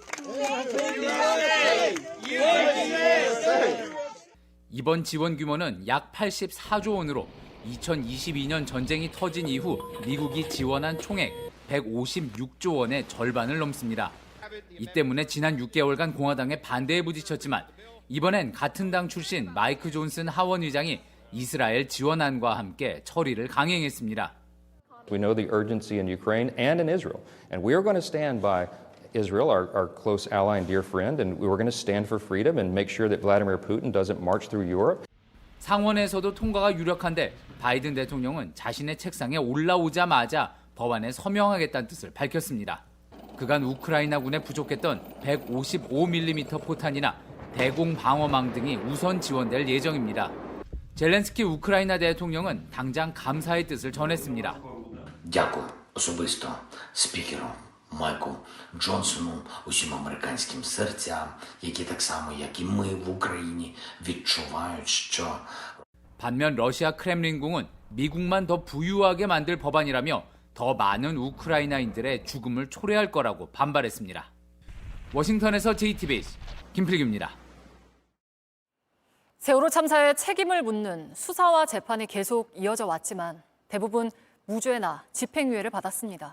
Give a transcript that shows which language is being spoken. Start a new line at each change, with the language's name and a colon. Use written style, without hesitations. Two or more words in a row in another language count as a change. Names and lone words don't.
Korean: 이번 지원 규모는 약 84조 원으로 2022년 전쟁이 터진 이후 미국이 지원한 총액 156조 원의 절반을 넘습니다. 이 때문에 지난 6개월간 공화당에 반대에 부딪혔지만 이번엔 같은 당 출신 마이크 존슨 하원 의장이 이스라엘 지원안과 함께 처리를 강행했습니다.
English: We know the urgency in Ukraine and in Israel, and we are going to stand by Israel, our close ally and dear friend, and we're going to stand for freedom and make sure that Vladimir Putin doesn't march through Europe.
Korean: 상원에서도 통과가 유력한데 바이든 대통령은 자신의 책상에 올라오자마자 법안에 서명하겠다는 뜻을 밝혔습니다. 그간 우크라이나군에 부족했던 155mm 포탄이나 대공 방어망 등이 우선 지원될 예정입니다. 젤렌스키 우크라이나 대통령은 당장 감사의 뜻을 전했습니다.
Ukrainian: Дякую особисто спікеру Майку Джонсону, усім американським серцям, які так само, як і ми в Україні, відчувають, що
Korean: 반면 러시아 크렘린궁은 미국만 더 부유하게 만들 법안이라며 더 많은 우크라이나인들의 죽음을 초래할 거라고 반발했습니다. 워싱턴에서 JTBC 김필규입니다. 세월호 참사의 책임을 묻는 수사와 재판이 계속 이어져 왔지만 대부분 무죄나 집행유예를 받았습니다.